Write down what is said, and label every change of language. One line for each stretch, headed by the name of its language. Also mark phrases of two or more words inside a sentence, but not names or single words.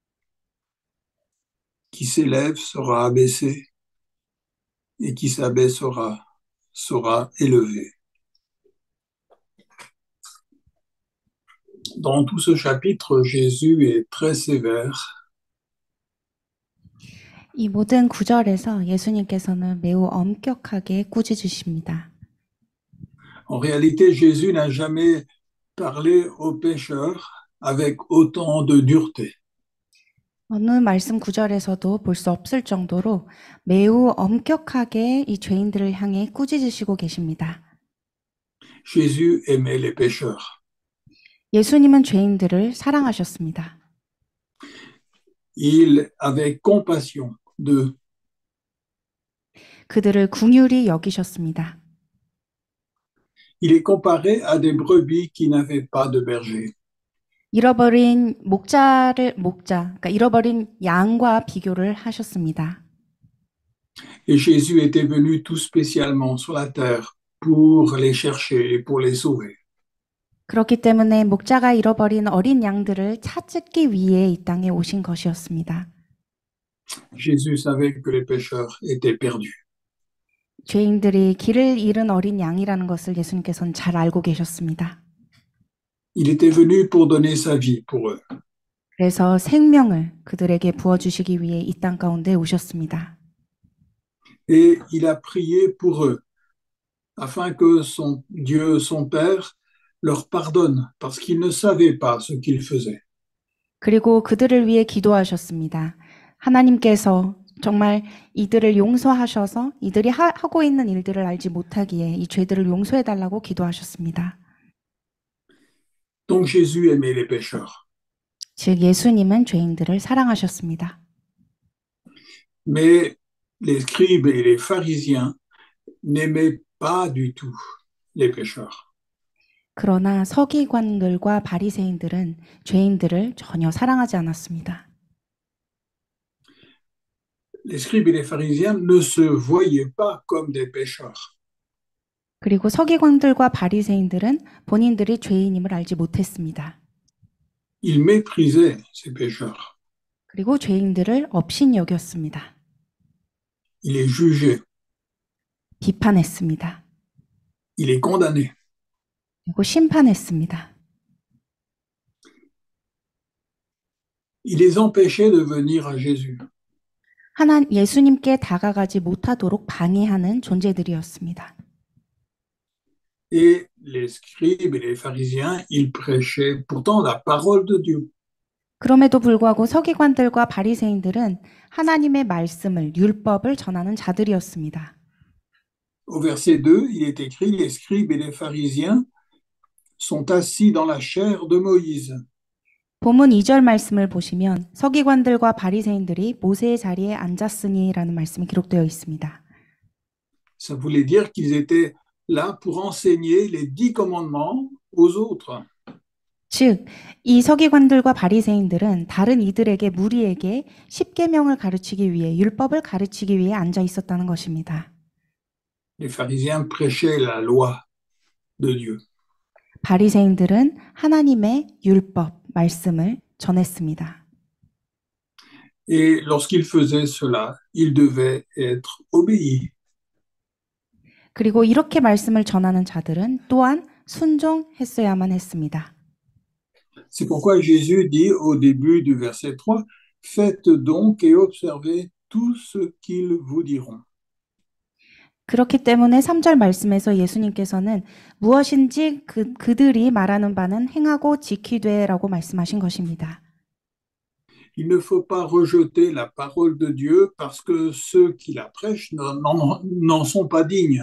French: Qui s'élève sera abaissé, et qui s'abaissera sera élevé. Dans tout ce chapitre, Jésus est très sévère.
Korean: 이 모든 구절에서 예수님께서는 매우 엄격하게 꾸짖으십니다.
French: En réalité, Jésus n'a jamais parlé aux pécheurs avec autant de dureté.
Korean: 어느 말씀 구절에서도 볼 수 없을 정도로 매우 엄격하게 이 죄인들을 향해 꾸짖으시고 계십니다.
French: Jésus aimait les pécheurs.
Korean: 예수님은 죄인들을 사랑하셨습니다.
French: Il avait compassion d'eux.
Korean: 그들을 긍휼히 여기셨습니다.
French: Il est comparé à des brebis qui n'avaient pas de berger.
Korean: 잃어버린 그러니까 잃어버린 양과 비교를 하셨습니다.
French: Et Jésus était venu tout spécialement sur la terre pour les chercher et pour les sauver.
Korean: 그렇기 때문에 목자가 잃어버린 어린 양들을 찾기 위해 이 땅에 오신 것이었습니다.
French: Jésus savait que les pécheurs étaient perdus.
Korean: 죄인들이 길을 잃은 어린 양이라는 것을 예수님께서는 잘 알고 계셨습니다.
French: Il était venu pour donner sa vie pour eux.
Korean: 그래서 생명을 그들에게 부어주시기 위해 이 땅 가운데 오셨습니다.
French: Et il a prié pour eux, afin que son Dieu, son Père, leur pardonne, parce qu'ils ne savaient pas ce qu'ils faisaient.
Korean: 그리고 그들을 위해 기도하셨습니다. 하나님께서 정말 이들을 용서하셔서 이들이 하고 있는 일들을 알지 못하기에 이 죄들을 용서해 달라고 기도하셨습니다.
French: Donc Jésus aimait les pécheurs.
Korean: 즉 예수님은 죄인들을 사랑하셨습니다.
French: Mais les scribes et les pharisiens n'aimaient pas du tout les pécheurs.
Korean: 그러나 서기관들과 바리새인들은 죄인들을 전혀 사랑하지 않았습니다.
French: Les scribes et les pharisiens ne se voyaient pas comme des pécheurs.
Korean: 그리고 서기관들과 바리새인들은 본인들이 죄인임을 알지 못했습니다.
French: Ils méprisaient ces pécheurs.
Korean: 그리고 죄인들을 업신여겼습니다.
French: Ils les jugeaient.
Korean: 비판했습니다.
French: Ils les condamnaient.
Korean: 그리고 심판했습니다.
French: Ils les empêchaient de venir à Jésus.
Korean: 예수님께 다가가지 못하도록 방해하는 존재들이었습니다.
French: Et les scribes et les pharisiens, ils prêchaient pourtant la parole de Dieu.
Korean: 그럼에도 불구하고 서기관들과 바리새인들은 하나님의 말씀을, 율법을 전하는 자들이었습니다.
French: Au verset 2, il est écrit, les scribes et les pharisiens sont assis dans la chair de Moïse.
Korean: 본문 2절 말씀을 보시면 서기관들과 바리새인들이 모세의 자리에 앉았으니라는 말씀이 기록되어 있습니다.
French: Ça voulait dire qu'ils étaient là pour enseigner les 10 commandements aux autres.
Korean: 즉, 이 서기관들과 바리새인들은 다른 이들에게 무리에게 십계명을 가르치기 위해 율법을 가르치기 위해 앉아 있었다는 것입니다.
French: Les pharisiens prêchaient la loi de Dieu.
Korean: 바리새인들은 하나님의 율법, 말씀을 전했습니다.
French: Et lorsqu'ils faisaient cela, ils devaient être obéis.
Korean: 그리고 이렇게 말씀을 전하는 자들은 또한 순종했어야만 했습니다.
French: C'est pourquoi Jésus dit au début du verset 3, « Faites donc et observez tout ce qu'ils vous diront. »
Korean: 그렇기 때문에 3절 말씀에서 예수님께서는 무엇인지 그들이 말하는 바는 행하고 지키되라고 말씀하신 것입니다.
French: Il ne faut pas rejeter la parole de Dieu parce que ceux qui la prêchent n'en sont pas dignes.